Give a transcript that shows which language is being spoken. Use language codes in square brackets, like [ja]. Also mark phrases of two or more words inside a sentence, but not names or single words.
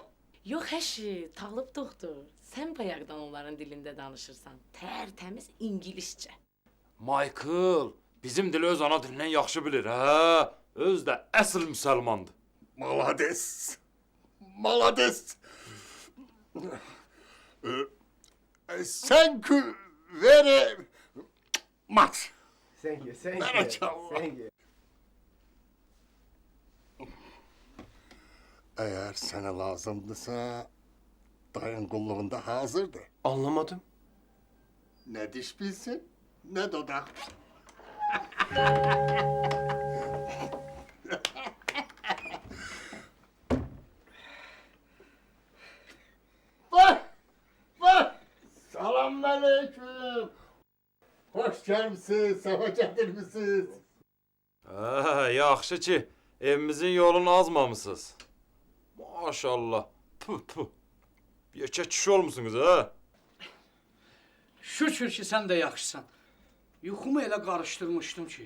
[az] Yox əşi, Talib doktor. Sən bayaqdan onların dilində danışırsan. Tərtəmiz ingiliscə. Michael, bizim dili öz ana dilindən yaxşı bilir, hə? Öz də əsl müsəlmandır. [ru] Malades. Malades. [en] Thank you very much. Thank you. Thank you. [tr] Eğer sana lazımdırsa, dayın kulluğunda hazırdır. Anlamadım. Ne diş bilsin, ne dudak. Bak! Selamünaleyküm. Hoş gelmişsiniz, sefa getirmişsiniz. [az] Yaxşı ki, evimizin yolunu azmamısınız. Maşallah. Yekə kişi olmusunuz, ha? Şükür ki, sən də yaxşısan. Yuxumu elə qarışdırmışdım ki.